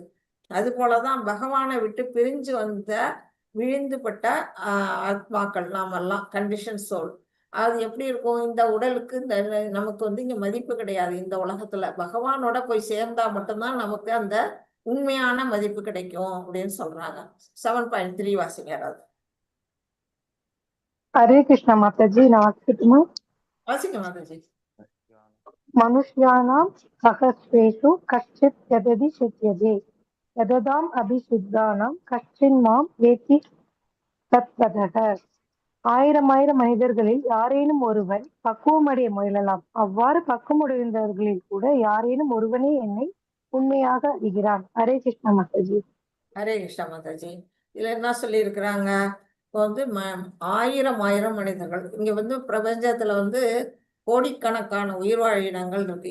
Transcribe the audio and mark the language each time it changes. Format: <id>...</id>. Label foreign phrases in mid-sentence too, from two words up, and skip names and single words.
<ta>அது போலதான் பகவானை விட்டு பிரிஞ்சு வந்த விழுந்துபட்ட ஆத்மாக்கள் நாமெல்லாம்,</ta> <en>condition soul.</en> <ta>அது எப்படி இருக்கும்? இந்த உடலுக்கு இந்த நமக்கு வந்து இங்க மதிப்பு கிடையாது. இந்த உலகத்துல பகவானோட போய் சேர்ந்தா மட்டும்தான் நமக்கு அந்த உண்மையான மதிப்பு கிடைக்கும் அப்படின்னு சொல்றாங்க. 7.3 வாசிங்க யாராவது.</ta> <hi>हरे कृष्णा माताजी, नमस्ते।</hi> <ta>வாசிங்க மாதாஜி.</ta> <sa>मनुष्याणां सहस्रेषु कश्चित् यदि शक्यते यददाम् अभिसिद्धानां कश्चिन् मां वेति तत्त्वतः.</sa> <ta>ஆயிரம் மனிதர்களில் யாரேனும் ஒருவன் பக்குவமடைய முயலலாம். அவ்வாறு பக்குவமடைந்தவர்களில் கூட யாரேனும் ஒருவனே என்னை உண்மையாக அறிகிறான். ஹரே கிருஷ்ணா மாதாஜி. ஹரே கிருஷ்ணா மாதாஜி. இதுல என்ன சொல்லி இருக்கிறாங்க? இப்போ வந்து ஆயிரம் மனிதர்கள் இங்க வந்து பிரபஞ்சத்துல வந்து கோடிக்கணக்கான உயிர்வாழ் இனங்கள் இருக்கு.</ta>